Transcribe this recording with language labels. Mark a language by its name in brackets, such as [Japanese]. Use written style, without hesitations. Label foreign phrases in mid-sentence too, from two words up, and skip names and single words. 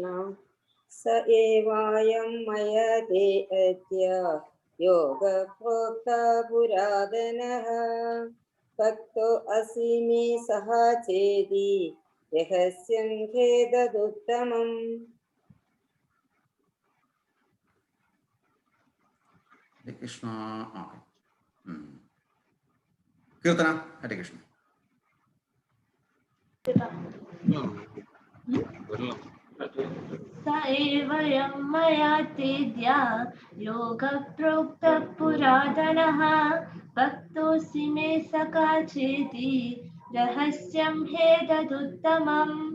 [Sanskrit] സ ഏവായം മയാ തേദ്യാ യോഗ പ്രോക്ത പുരാതനഃ ഭക്തോ അസി മേ സഖാ ചേതി രഹസ്യം ഹ്യേതദുത്തമം. ഹരേ കൃഷ്ണ. കീർത്തന. ഹരേ കൃഷ്ണ. स एवं मया तेद्या योगप्रोक्तः पुरातनः भक्तोऽसि मे सखा चेति रहस्यं ह्येतदुत्तमम्.